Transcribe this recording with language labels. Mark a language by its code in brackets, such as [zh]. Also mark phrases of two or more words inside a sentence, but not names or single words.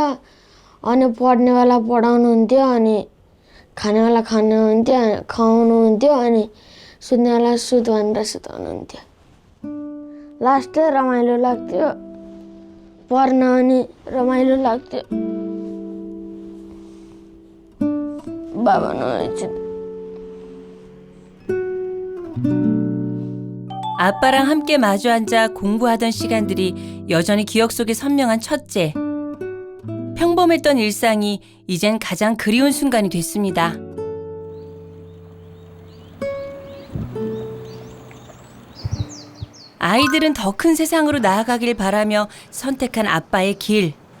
[ne] अनि पढ्ने बेला पढाउनुहुन्थ्यो अनि खाने बेला खुवाउनुहुन्थ्यो अनि सुत्ने बेला सुत भनेर सुताउनुहुन्थ्यो लास्ट रमाइलो लाग्थ्यो पढ्न अनि रमाइलो लाग्थ्यो बाबा नहुनुहुन्छ [ko] 아빠랑 함께 마주 앉아 공부하던 시간들이 여전히 기억 속에 선명한 첫째. 평범했던 일상이 이젠 가장 그리운 순간이 됐습니다. 아이들은 더 큰 세상으로 나아가길 바라며 선택한 아빠의 길.